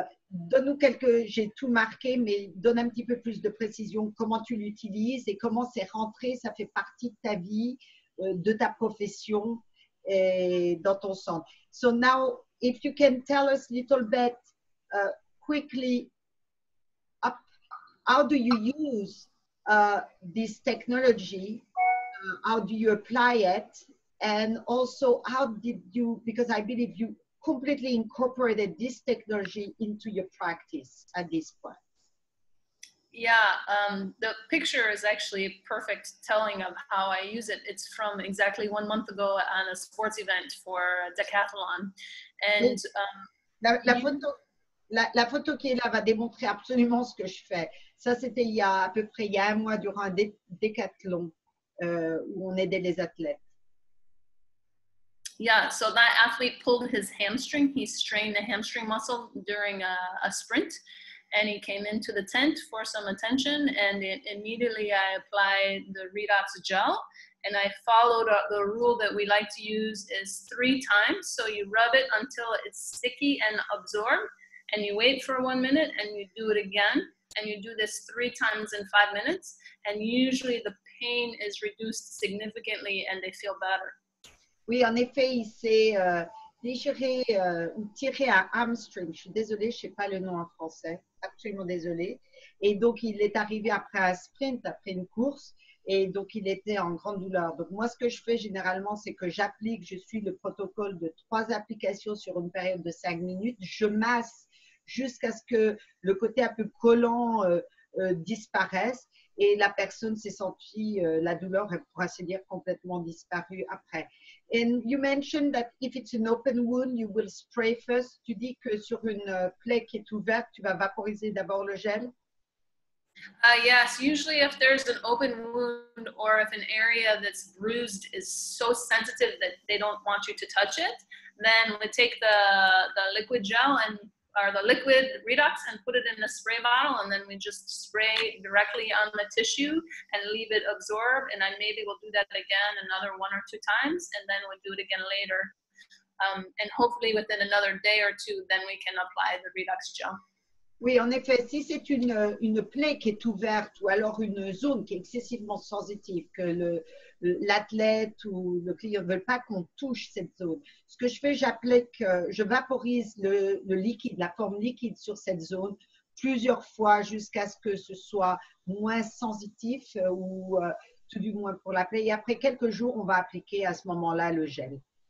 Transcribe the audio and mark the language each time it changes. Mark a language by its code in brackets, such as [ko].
[fr] Donne-nous j'ai tout marqué, mais donne un petit peu plus de précision, comment tu l'utilises et comment c'est rentré, ça fait partie de ta vie, de ta profession et dans ton centre. [en] So now, if you can tell us a little bit quickly, how do you use this technology, how do you apply it, and also how did you, because I believe you completely incorporated this technology into your practice at this point. Yeah, the picture is actually perfect telling of how I use it. It's from exactly 1 month ago on a sports event for Decathlon. And [fr] la photo qui est là va démontrer absolument ce que je fais. Ça, c'était à peu près il y a 1 mois durant un décathlon où on aidait les athlètes. [en] Yeah, so that athlete pulled his hamstring. He strained the hamstring muscle during a sprint, and he came into the tent for some attention, and immediately I applied the Redox gel, and I followed the rule that we like to use is 3 times. So you rub it until it's sticky and absorbed, and you wait for 1 minute, and you do it again, and you do this 3 times in 5 minutes, and usually the pain is reduced significantly and they feel better. [fr] Oui, en effet, il s'est déchiré ou tiré un hamstring. Je suis désolée, je ne sais pas le nom en français. Absolument désolée. Et donc, il est arrivé après un sprint, après une course. Et donc, il était en grande douleur. Donc, moi, ce que je fais généralement, c'est que je suis le protocole de 3 applications sur une période de 5 minutes. Je masse jusqu'à ce que le côté un peu collant disparaisse. Et la personne s'est sentie, la douleur, elle pourra se dire complètement disparue après. [en] And you mentioned that if it's an open wound, you will spray first. [fr] Tu dis que sur une plaie qui est ouverte, tu vas vaporiser d'abord le gel. [en] Yes, usually if there's an open wound or if an area that's bruised is so sensitive that they don't want you to touch it, then we take the liquid gel and or the liquid Redox and put it in a spray bottle, and then we just spray directly on the tissue and leave it absorb. And then maybe we'll do that again another 1 or 2 times, and then we'll do it again later. And hopefully within another day or 2, then we can apply the Redox gel. [fr] Oui, en effet, si c'est une plaie qui est ouverte ou alors une zone qui est excessivement sensitive, que l'athlète ou le client ne veulent pas qu'on touche cette zone, ce que je fais, je vaporise le liquide, la forme liquide sur cette zone plusieurs fois jusqu'à ce que ce soit moins sensitif ou tout du moins pour la plaie. Et après quelques jours, on va appliquer à ce moment-là le gel.